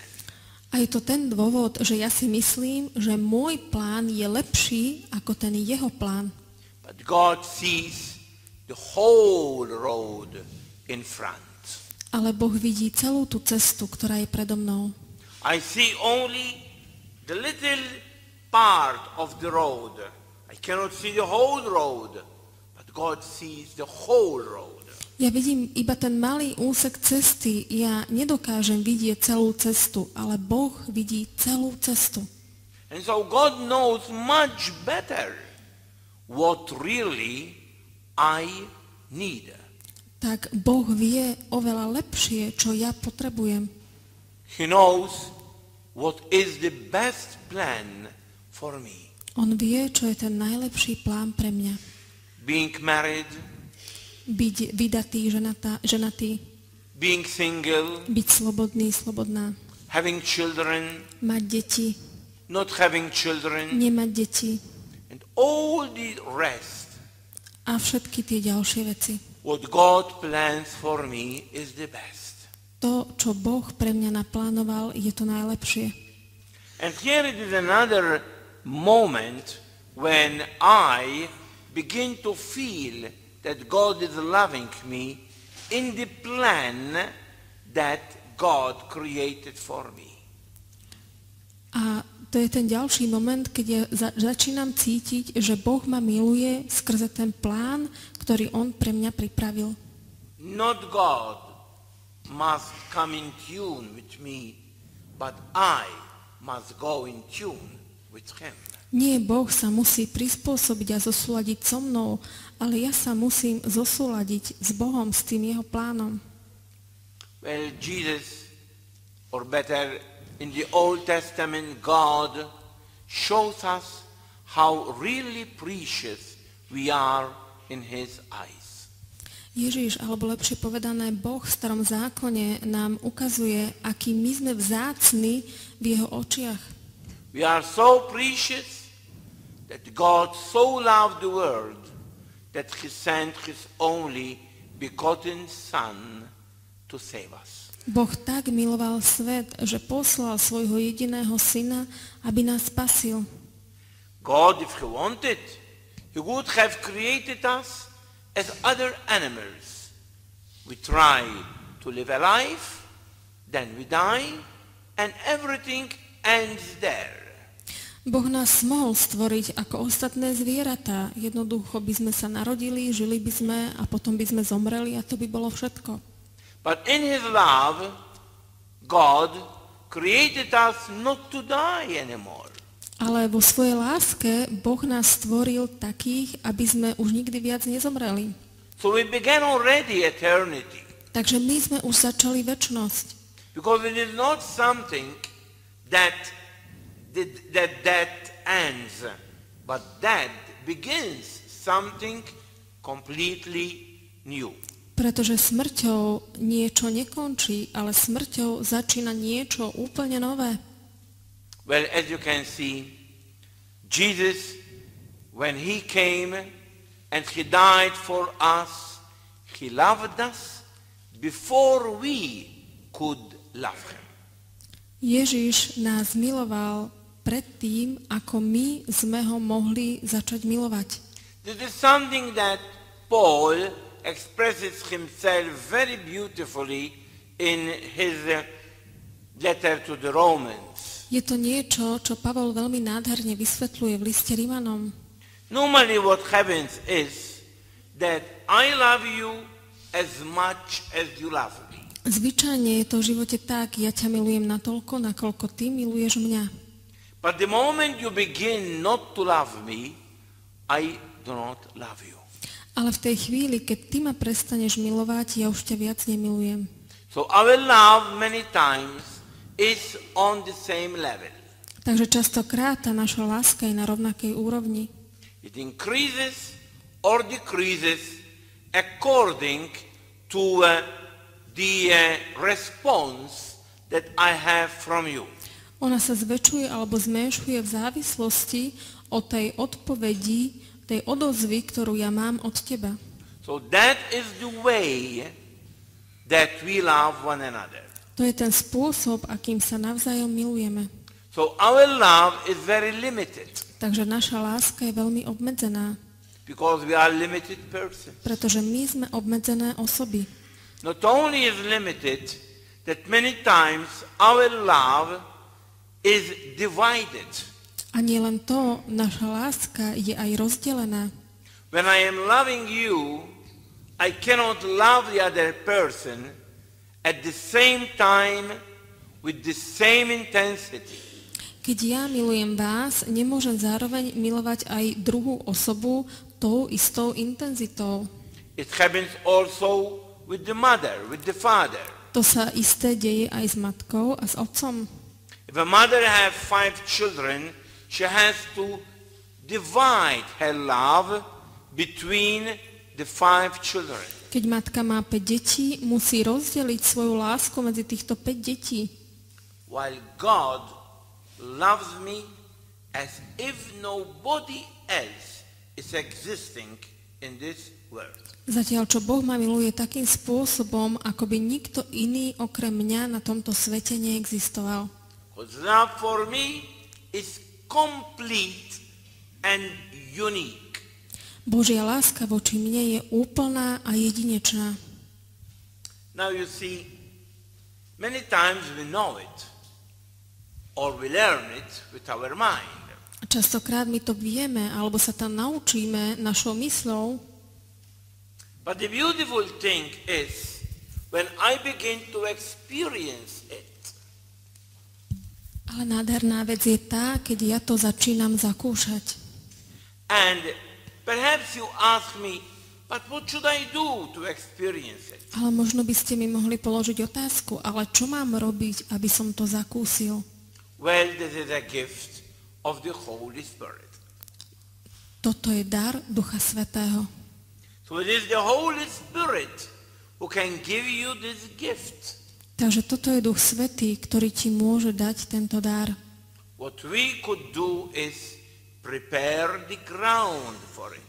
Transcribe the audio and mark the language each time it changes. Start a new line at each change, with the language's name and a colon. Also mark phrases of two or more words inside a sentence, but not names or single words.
Slovak: A je to ten dôvod, že ja si myslím, že môj plán je lepší ako ten Jeho plán.
English: But God sees the whole road in front.
Slovak: Ale Boh vidí celú tú cestu, ktorá je predo mnou.
English: I see only the little part of the road. I cannot see the whole road, but God sees the whole road.
Slovak: Ja vidím iba ten malý úsek cesty, ja nedokážem vidieť celú cestu, ale Boh vidí celú cestu.
English: And so God knows much better what really I need.
Slovak: Tak Boh vie oveľa lepšie, čo ja potrebujem.
English: He knows what is the best plan for me.
Slovak: On vie, čo je ten najlepší plán pre mňa.
English: Being married,
Slovak: Byť vydatý, ženatý,
English: being single,
Slovak: byť slobodný, slobodná,
English: having children,
Slovak: mať deti,
English: not having children,
Slovak: nemať deti
English: and all the rest.
Slovak: a všetky tie ďalšie veci.
English: What God plans for me is the best.
Slovak: To, čo Boh pre mňa naplánoval, je to najlepšie.
English: And here it is another moment when I begin to feel that God is loving me in the plan that God created for me.
Slovak: A to je ten ďalší moment, keď ja začínam cítiť, že Boh ma miluje skrze ten plán, ktorý On pre mňa pripravil.
English: Not God must come in tune with me, but I must go in tune with Him.
Slovak: Nie, Boh sa musí prispôsobiť a zosúladiť so mnou, ale ja sa musím zosúladiť s Bohom, s tým Jeho plánom.
English: Well, Jesus, or better, in the Old Testament, God shows us how really precious we are in His eyes.
Slovak: Ježiš, alebo lepšie povedané, Boh v Starom zákone nám ukazuje, aký my sme vzácni v Jeho očiach.
English: We are so precious that God so loved the world that He sent His only begotten Son to save us.
Slovak: Boh tak miloval svet, že poslal svojho jediného syna, aby nás spasil.
English: God, if He wanted, He would have created us as other animals. We try to live a life, then we die, and everything ends there.
Slovak: Boh nás mohol stvoriť ako ostatné zvieratá. Jednoducho by sme sa narodili, žili by sme a potom by sme zomreli a to by bolo všetko.
English: But in His love, God created us not to die anymore.
Slovak: Ale vo svojej láske Boh nás stvoril takých, aby sme už nikdy viac nezomreli.
English: So we began already eternity.
Slovak: Takže my sme už začali večnosť.
English: Because it is not something that ends, but that begins something completely new.
Slovak: Pretože smrťou niečo nekončí, ale smrťou začína niečo úplne nové.
English: Well, as you can see, Jesus, when He came and He died for us, He loved us before we could love him.
Slovak: Ježiš nás miloval predtým, ako my sme ho mohli začať milovať.
English: This is something that Paul expresses himself very beautifully in his letter to the Romans.
Slovak: Je to niečo, čo Pavol veľmi nádherne vysvetľuje v liste Rimanom.
English: Normally what happens is that I love you as much as you love me.
Slovak: Zvyčajne je to v živote tak, ja ťa milujem natoľko, nakoľko ty miluješ mňa.
English: But the moment you begin not to love me, I do not love you.
Slovak: Ale v tej chvíli, keď ty ma prestaneš milovať, ja už ťa viac nemilujem.
English: So our love many times is on the same level.
Slovak: Takže častokrát tá naša láska je na rovnakej úrovni.
English: It increases or decreases according to the response that I have from you.
Slovak: Ona sa zväčšuje alebo zmenšuje v závislosti od tej odpovedi, tej odozvy, ktorú ja mám od teba.
English: So that is the way that we love one another.
Slovak: To je ten spôsob, akým sa navzájom milujeme.
English: So our love is very limited
Slovak: Takže naša láska je veľmi obmedzená,
English: because we are limited persons.
Slovak: pretože my sme obmedzené osoby.
English: Not only is limited, that many times our love is divided.
Slovak: A nie len to, naša láska je aj rozdelená.
English: When I am loving you, I cannot love the other person at the same time with the same intensity.
Slovak: Keď ja milujem vás, nemôžem zároveň milovať aj druhú osobu tou istou intenzitou.
English: It happens also with the mother, with the father.
Slovak: To sa isté deje aj s matkou a s otcom.
English: If a mother has 5 children, she has to divide her love between the 5 children.
Slovak: Keď matka má 5 detí, musí rozdeliť svoju lásku medzi týchto 5 detí.
English: While God loves me as if nobody else is existing in this world.
Slovak: Zatiaľ, čo Boh ma miluje takým spôsobom, ako by nikto iný okrem mňa na tomto svete neexistoval.
English: His love for me is complete and unique.
Slovak: Božia láska voči mne je úplná a jedinečná.
English: Now you see, many times we know it or we learn it with our mind.
Slovak: Častokrát my to vieme, alebo sa tam naučíme našou mysľou.
English: But the beautiful thing is when I begin to experience it.
Slovak: Ale nádherná vec je tá, keď ja to začínam zakúšať.
English: And perhaps you ask me, but what should I do to experience it?
Slovak: Ale možno by ste mi mohli položiť otázku, ale čo mám robiť, aby som to zakúsil?
English: Well, this is a gift of the Holy Spirit.
Slovak: Toto je dar Ducha Svätého.
English: So it is the Holy Spirit who can give you this gift.
Slovak: Takže toto je Duch Svätý, ktorý ti môže dať tento dar.
English: What we could do is prepare the ground for it.